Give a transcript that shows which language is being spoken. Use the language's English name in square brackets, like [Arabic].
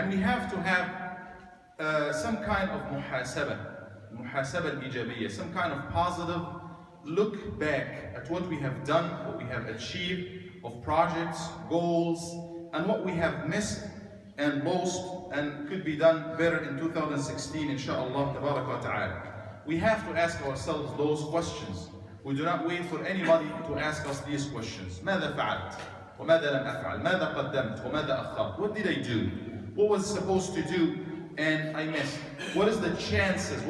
[English] And we have to have some kind of muhasabah al-ijabiyya, some kind of positive look back at what we have done, what we have achieved of projects, goals, and what we have missed and lost and could be done better in 2016, inshallah tabarak wa ta'ala. We have to ask ourselves those questions. We do not wait for anybody to ask us these questions. [Arabic] ماذا فعلت؟ وماذا لم أفعل؟ ماذا قدمت؟ وماذا أخرت؟ [English] What did I do? What was I supposed to do and I missed? What is the chances?